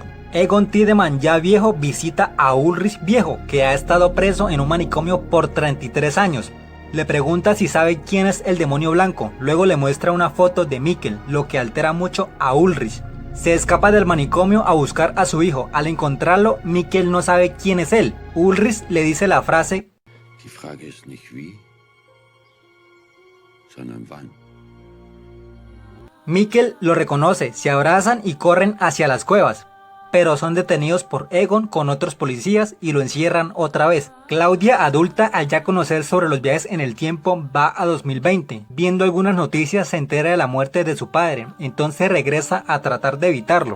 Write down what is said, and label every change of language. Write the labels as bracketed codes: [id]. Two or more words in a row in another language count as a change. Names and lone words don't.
[es] Egon Tiedemann, ya viejo, visita a Ulrich viejo, que ha estado preso en un manicomio por 33 años. Le pregunta si sabe quién es el demonio blanco, luego le muestra una foto de Mikkel, lo que altera mucho a Ulrich. Se escapa del manicomio a buscar a su hijo. Al encontrarlo, Mikkel no sabe quién es él. Ulrich le dice la frase: [de] Die Frage ist nicht wie, sondern wann. [es] Mikkel lo reconoce, se abrazan y corren hacia las cuevas, pero son detenidos por Egon con otros policías y lo encierran otra vez. Claudia, adulta, al ya conocer sobre los viajes en el tiempo, va a 2020. Viendo algunas noticias se entera de la muerte de su padre, entonces regresa a tratar de evitarlo.